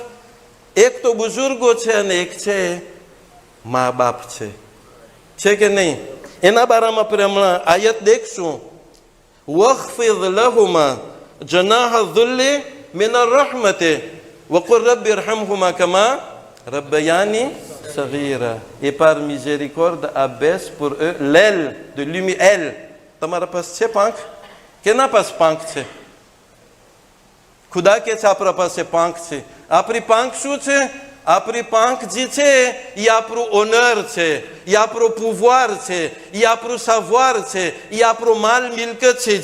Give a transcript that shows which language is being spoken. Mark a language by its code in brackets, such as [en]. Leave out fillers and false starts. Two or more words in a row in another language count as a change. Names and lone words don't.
[gu] એક તો બુઝુર્ગો છે અને એક છે મા બાપ છે કે નહીં? એના બારામાં આપણે હમણાં આયત દેખશું. [ar] واخفض لهما جناح الذل من الرحمة وقل رب ارحمهما كما ربياني صغيرا. [fr] Et par miséricorde abaisse pour eux l'aile de lumière. [gu] તમારા પાસે છે પાંખ? કેના પાસે પાંખ છે? ખુદા કે છે આપણા પાસે પાંખ છે. આપણી પાંખ શું છે? આપણી પાંખ જે છે એ આપણું ઓનર છે, એ આપણો pouvoir છે, એ આપણું savoir છે, એ આપણો માલ મિલકત છે.